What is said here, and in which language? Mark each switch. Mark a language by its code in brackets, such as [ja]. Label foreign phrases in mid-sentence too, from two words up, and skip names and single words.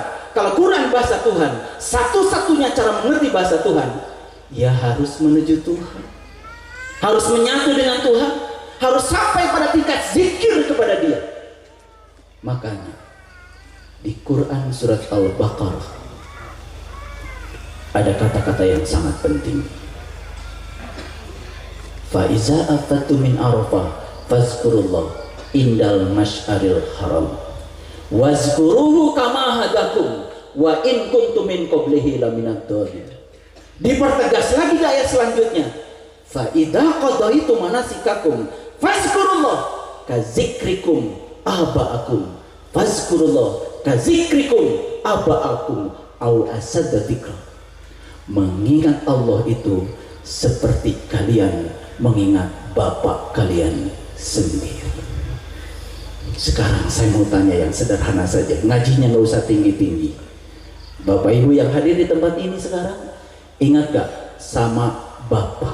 [id] Kalau Quran bahasa Tuhan, satu-satunya cara mengerti bahasa Tuhan, ya harus menuju Tuhan, harus menyatu dengan Tuhan, harus sampai pada tingkat zikir kepada Dia. Makanya di Quran surat Al-Baqarah ada kata-kata yang sangat penting. [ar] فإذا أفضتم من عرفات فاذكروا الله عند المشعر الحرام واذكروه كما هداكم وإن كنتم من قبله لمن الضالين. [id] Dipertegas lagi di ayat selanjutnya, [ar] فإذا قضيتم مناسككم فاذكروا الله كذكركم آباءكم فاذكروا الله كذكركم آباءكم أو أشد ذكرا. [id] Mengingat Allah itu seperti kalian mengingat bapak kalian sendiri. Sekarang saya mau tanya yang sederhana saja, ngajinya nggak usah tinggi-tinggi. Bapak Ibu yang hadir di tempat ini sekarang, ingat gak sama bapak?